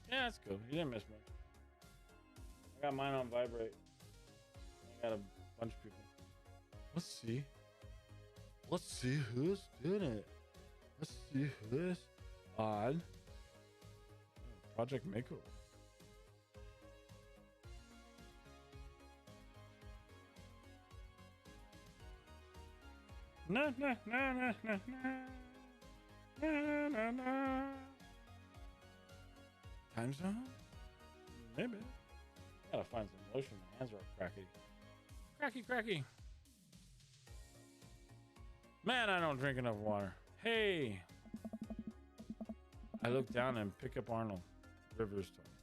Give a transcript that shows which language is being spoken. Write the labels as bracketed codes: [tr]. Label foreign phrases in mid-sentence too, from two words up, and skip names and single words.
[en] Yeah, that's cool. You didn't miss much. I got mine on vibrate. I got a bunch of people. Let's see who's doing it. Let's see who's on. Project Mako. Na na na na na na na na. Time zone? Maybe. Gotta find some lotion. My hands are all cracky. Cracky. Man, I don't drink enough water. Hey. I look down and pick up Arnold, River's toy.